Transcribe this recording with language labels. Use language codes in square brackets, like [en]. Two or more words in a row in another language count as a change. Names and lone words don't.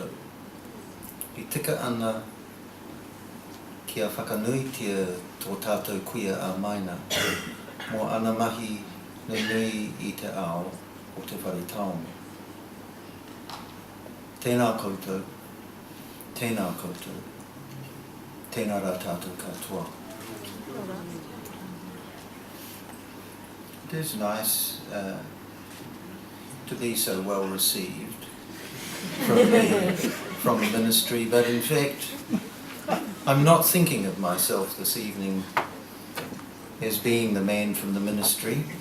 [mi] I tika ana kia whakanuitia tō tātou kuia a maina mō ana mahi nui I te ao o te whare taonga. Tēnā koutou, tēnā koutou, tēnā rā tātou katoa. [en] It is nice to be so well received from the ministry, but in fact I'm not thinking of myself this evening as being the man from the ministry.